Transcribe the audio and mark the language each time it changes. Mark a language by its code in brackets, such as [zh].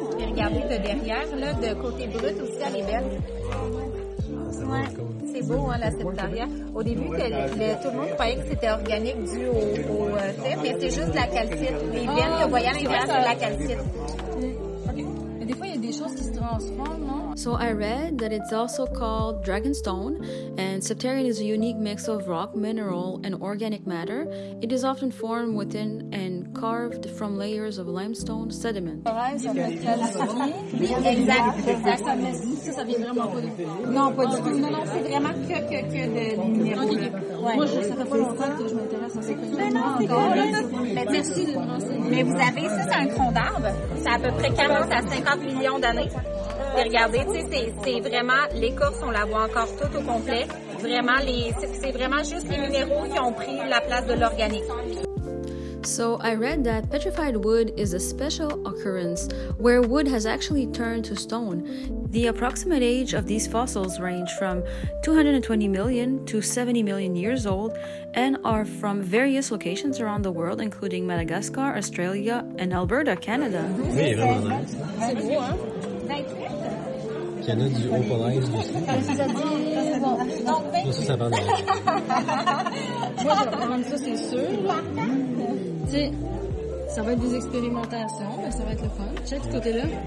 [fr] Et regardez de derrière, là, de côté brut aussi, elle est belle. Ouais, c'est beau, hein, la septaria. Au début, tout le monde croyait que c'était organique dû au fait, mais c'est juste de la calcite. Les veines que vous voyez à l'intérieur, c'est de la calcite. Mais des fois, il y a des choses qui se transforment, non? [en] So I read that it's also called dragonstone, and septarian is a unique mix of rock, mineral, and organic matter. It is often formed within and carved from layers of limestone sediment. [fr] Ouais, ça fait calcium. Exact. Ça vient vraiment pas de... Non, pas du tout. Non, c'est vraiment que de minéraux. Ouais. Moi, ça fait pas longtemps que je m'intéresse à ces Mais non, c'est encore. Mais vous avez ça, c'est un tronc d'arbre. C'est à peu près 40 à 50 millions d'années. Et regardez, tu sais, c'est vraiment, l'écorce, on la voit encore toute au complet. Vraiment, c'est vraiment juste les minéraux qui ont pris la place de l'organique. [en] So I read that petrified wood is a special occurrence where wood has actually turned to stone. The approximate age of these fossils range from 220 million to 70 million years old and are from various locations around the world, including Madagascar, Australia, and Alberta, Canada. [fr] Oui, vraiment nice. C'est beau, hein? Il y en a du haut polaire dessus. Ça parle de... Moi, je vais prendre ça, c'est sûr. Tu sais, ça va être des expérimentations, mais ça va être le fun. Check ce côté-là.